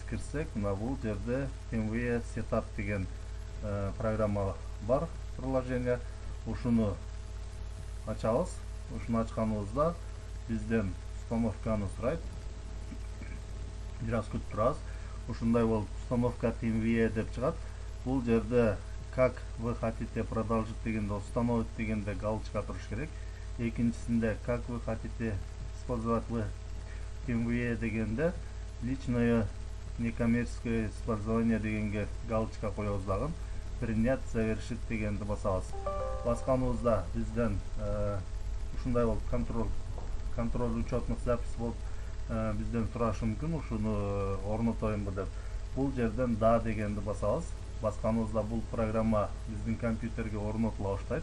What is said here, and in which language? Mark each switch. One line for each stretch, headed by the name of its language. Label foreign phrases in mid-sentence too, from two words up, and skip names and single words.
Kyrgyz: Кирсек, мына бул жерде TeamVie Setup деген программа бар, приложение. Ушуну ачабыз. Ушуну ачканыбызда бизден установканы сурайт. Бир аз күтүп турабыз. Ушундай болуп установка TeamVie деп чыгат. Бул жерде
Russian: как вы хотите продолжить
Kyrgyz: дегенде установить дегенде галочка туруш керек. Экинчисинде
Russian: как вы хотите использовать
Kyrgyz: TeamVie дегенде
Russian: личное некоммерческое использование
Kyrgyz: дегенге галочка коебуз дагы.
Russian: Принять завершить
Kyrgyz: дегенди басабыз. Басканыбызда бизден ушундай болуп
Russian: контроль учетных запись
Kyrgyz: болуп бизден сурашы мүмкүн, ушуну орнотоюмбу деп. Бул жерден да дегенди басабыз. Басканыбызда бул программа биздин компьютерге орнотула баштайт.